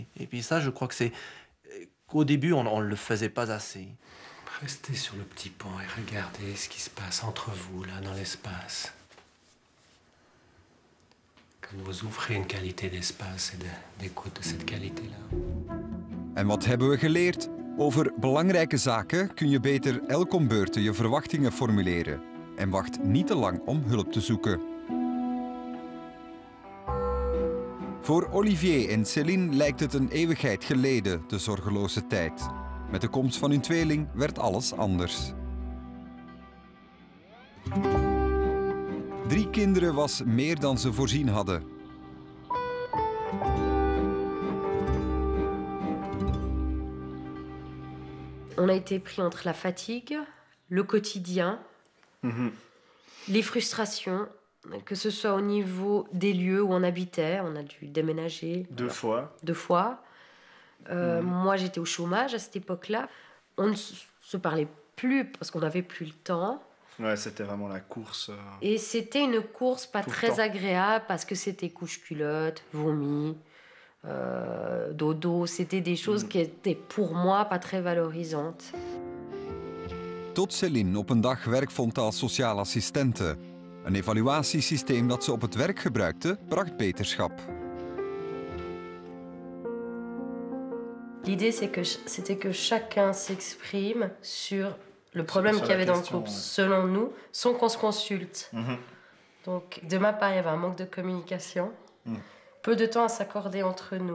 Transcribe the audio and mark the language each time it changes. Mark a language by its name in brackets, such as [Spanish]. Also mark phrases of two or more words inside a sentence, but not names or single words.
[French] Et puis ça, je crois que qu'au début, on ne le faisait pas assez. Restez sur le petit pont et regardez ce qui se passe entre vous, là, dans l'espace. Quand vous ouvrez une qualité d'espace et d'écoute de cette qualité-là. [Dutch] En wat hebben we geleerd? Over belangrijke zaken kun je beter elk om beurten je verwachtingen formuleren. En wacht niet te lang om hulp te zoeken. Voor Olivier en Céline lijkt het een eeuwigheid geleden, de zorgeloze tijd. Met de komst van hun tweeling werd alles anders. 3 kinderen was meer dan ze voorzien hadden. [French] On a été pris entre la fatigue, le quotidien, les frustrations, que ce soit au niveau des lieux où on habitait, on a dû déménager. 2 fois. 2 fois. Moi, j'étais au chômage à cette époque-là. On ne se parlait plus parce qu'on n'avait plus le temps. Ouais, c'était vraiment la course. Et c'était une course pas Tout le très temps. agréable parce que c'était couche-culotte, vomi, dodo. C'était des choses qui étaient pour moi pas très valorisantes. [Dutch] Tot Céline op een dag werk vond als sociale assistente. Een evaluatiesysteem dat ze op het werk gebruikte, bracht beterschap. [French] L'idée, c'était que chacun s'exprime sur le problème Sur qu'il y la avait dans le question, couple, ouais. selon nous, sans qu'on se consulte. Donc, de ma part, il y avait un manque de communication. Peu de temps à s'accorder entre nous.